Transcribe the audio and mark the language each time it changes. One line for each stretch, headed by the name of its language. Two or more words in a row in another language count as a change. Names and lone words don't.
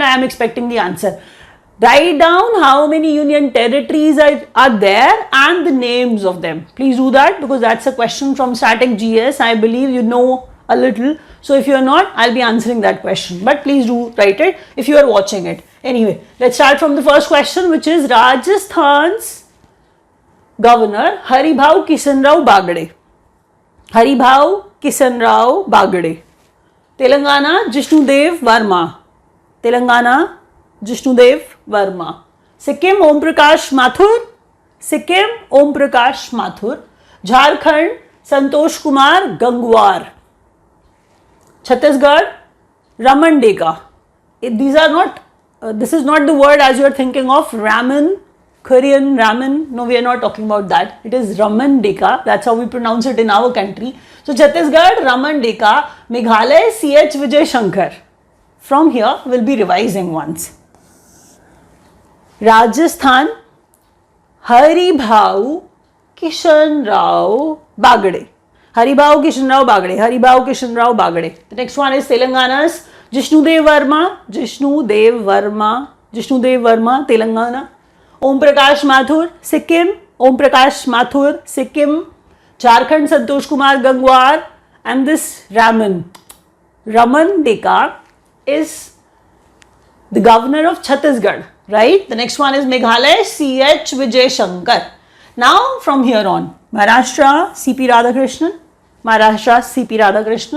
English: I am expecting the answer. Write down how many union territories are there and the names of them. Please do that, because that's a question from Static GS. I believe you know a little. So if you are not, I'll be answering that question. But please do write it if you are watching it. Anyway, let's start from the first question, which is Rajasthan's Governor Haribhau Kishan Rao Bagade. Haribhau Kishan Rao Bagade. Telangana Jishnudev Verma. Sikkim Om Prakash Mathur. Sikkim, Om Prakash Mathur. Jharkhand, Santosh Kumar Gangwar. Chhattisgarh, Raman Deka. These are not, this is not the word as you are thinking of ramen, Korean ramen. No, we are not talking about that. It is Raman Deka. That's how we pronounce it in our country. So Chhattisgarh, Raman Deka. Meghalaya, C.H. Vijay Shankar. From here, we'll be revising once. Rajasthan, Haribhau Kishan Rao Bagade. Haribhau Kishan Rao Bagade. Haribhau Kishan Rao Bagade. The next one is Telangana's Jishnudev Verma. Jishnudev Verma. Jishnudev Verma, Telangana. Om Prakash Mathur, Sikkim. Om Prakash Mathur, Sikkim. Jharkhand, Santosh Kumar Gangwar. And this Raman Deka is the governor of Chhattisgarh, right? The next one is Meghalaya, C.H. Vijay Shankar. Now, from here on, Maharashtra, C.P. Radhakrishnan. Maharashtra, C.P. Radhakrishnan.